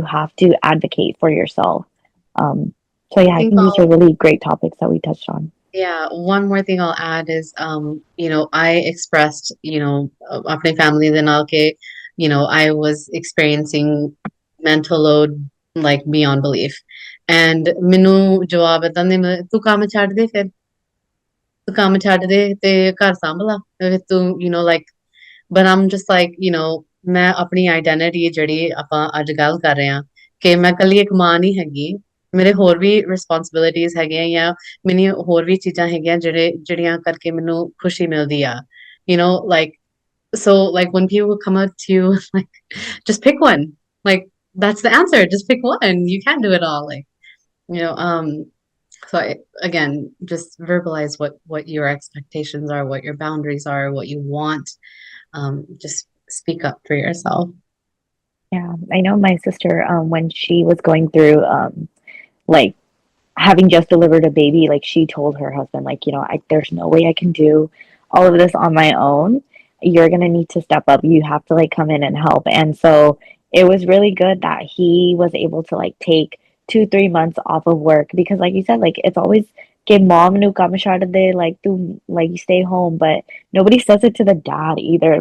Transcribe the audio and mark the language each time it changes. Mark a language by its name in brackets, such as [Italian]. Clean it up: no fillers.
[English] You have to advocate for yourself. So yeah, I think these are really great topics that we touched on. Yeah, one more thing I'll add is, I expressed, [Punjabi] apne family de naal ke, [English] I was experiencing mental load like beyond belief. [Punjabi] And ਮੈਨੂੰ ਜਵਾਬ ਏਦਾਂ ਦੇ ਤੂੰ ਕੰਮ ਛੱਡ ਦੇ ਫਿਰ ਤੂੰ ਕੰਮ ਛੱਡ ਦੇ ਤੇ ਘਰ ਸੰਭਲਾ ਫਿਰ ਤੂੰ [English] like but I'm just like [Punjabi] ਮੈਂ ਆਪਣੀ ਆਈਡੈਂਟੀਟੀ ਜਿਹੜੀ ਆਪਾਂ ਅੱਜ ਗੱਲ ਕਰ ਰਹੇ ਹਾਂ ਕਿ ਮੈਂ ਇਕੱਲੀ ਇੱਕ ਮਾਂ ਨਹੀਂ ਹੈਗੀ ਮੇਰੇ ਹੋਰ ਵੀ ਰਿਸਪੌਂਸਿਬਿਲਿਟੀਜ਼ ਹੈਗੀਆਂ ਜਾਂ ਮੈਨੂੰ ਹੋਰ ਵੀ ਚੀਜ਼ਾਂ ਹੈਗੀਆਂ ਜਿਹੜੀਆਂ ਕਰਕੇ ਮੈਨੂੰ ਖੁਸ਼ੀ ਮਿਲਦੀ ਆ [English] like so like when people come up to you like just pick one, like that's the answer, just pick one, you can't do it all, like so again, just verbalize what your expectations are, what your boundaries are, what you want. Just speak up for yourself. Yeah, I know my sister, when she was going through like having just delivered a baby, like she told her husband, like, there's no way I can do all of this on my own. You're gonna need to step up. You have to like come in and help. And so it was really good that he was able to like take 2-3 months off of work, because like you said, like it's always get [Punjabi] mom nu kam de [English] like to like you stay home, but nobody says it to the dad either.